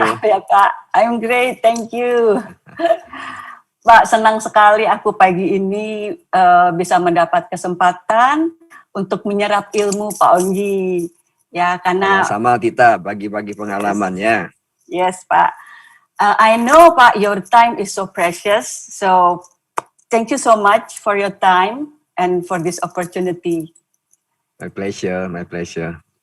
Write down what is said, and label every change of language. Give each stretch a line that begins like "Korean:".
Indonesian: Mantap ya
English: Pak, I'm great, thank you.
Indonesian: Pak, senang sekali aku pagi ini bisa mendapat kesempatan untuk menyerap ilmu Pak Onggi. Ya, karena sama kita bagi-bagi pengalamannya.
English: Yes Pak, I know Pak, your time is so precious, so thank you so much for your time and for this opportunity. My pleasure, my pleasure.